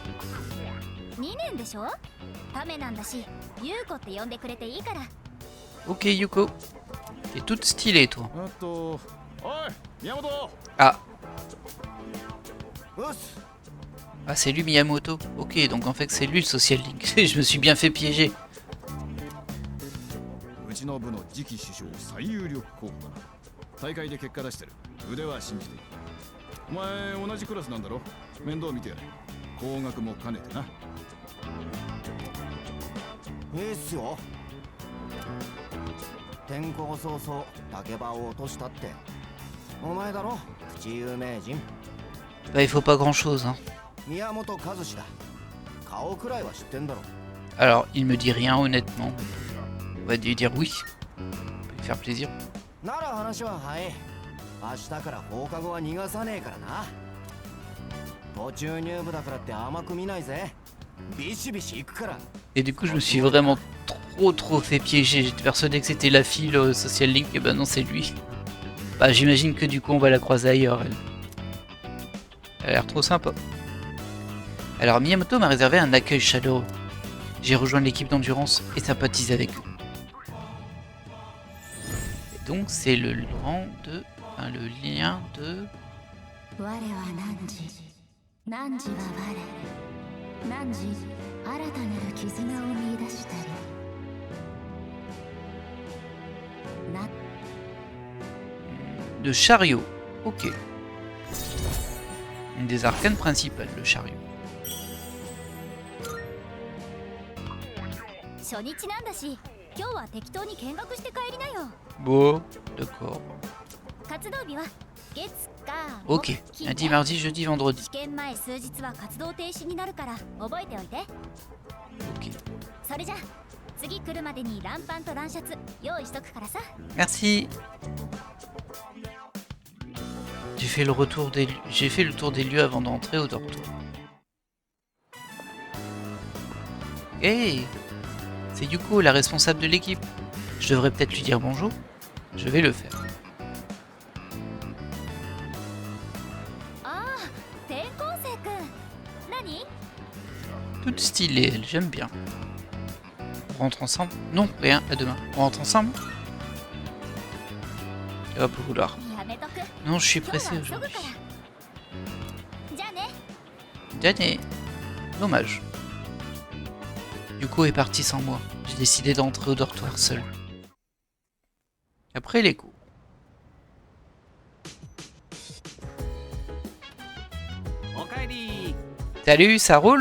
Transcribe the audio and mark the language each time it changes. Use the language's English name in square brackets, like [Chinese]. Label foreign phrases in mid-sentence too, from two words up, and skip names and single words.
[French] Ok Yuko. T'es toute stylée toi. Ah. Ah, c'est lui Miyamoto. Ok, donc en fait c'est lui le Social Link. Je me suis bien fait piéger. [Japanese] うちの部の次期首相最有力候補だ。大会で結果出してる。腕は信じている。お前同じクラスなんだろ。面倒見てやれ。高額も兼ねてな。いいっすよ。転校早々竹場を落としたってお前だろ、口有名人。 [French] Bah, il faut pas grand chose, hein. [Japanese] 宮本和志だ。顔くらいは知ってんだろ。 [French] Alors, il me dit rien honnêtement. On va lui dire oui. Ça peut lui faire plaisir. [Japanese] なら話は早い。明日から放課後は逃がさねえからな。途中入部だからって甘く見ないぜ。ビシビシ行くから。 [French] Et du coup, je me suis vraiment trop fait piéger. J'étais persuadé que c'était la fille, le Social Link, et ben non, c'est lui. Bah, j'imagine que du coup, on va la croiser ailleurs, elle. Elle a l'air trop sympa. Alors, Miyamoto m'a réservé un accueil chaleureux. J'ai rejoint l'équipe d'endurance et sympathisé avec eux. Et donc, c'est le rang de... Enfin, le lien de... [Japanese] 我は汝、汝は我、汝、新たなる絆を見出したり。な、 [French] De chariot. Ok. Une des arcanes principales, le chariot. [Japanese] 初日なんだし、今日は適当に見学して帰りなよ。 [French] Bon, d'accord. [Japanese] 活動日は月火 [French] Ok. Lundi, mardi, jeudi, vendredi. [Japanese] 試験前数日は活動停止になるから覚えておいて。 [French] Ok. [Japanese] それじゃ次来るまでにランパンとランシャツ用意しとくからさ。 [French] Merci. J'ai fait le tour des lieux avant d'entrer au dortoir. Hey, c'est Yuko, la responsable de l'équipe. Je devrais peut-être lui dire bonjour. Je vais le faire. [Japanese] ああ、転校生くん。何？ [French] Toute stylée, elle, j'aime bien. On rentre ensemble? Non, rien, à demain. On rentre ensemble? Elle va pas vouloir. [Japanese] やめとく。 [French] Non, je suis [Japanese] 今日 [French] pressé [Japanese] は急ぐか [French] aujourd'hui. [Japanese] ら。じゃあね。 [French] Dernier. Dommage. Yuko est parti sans moi. J'ai décidé d'entrer au dortoir seul. Après les cours. Salut, ça roule?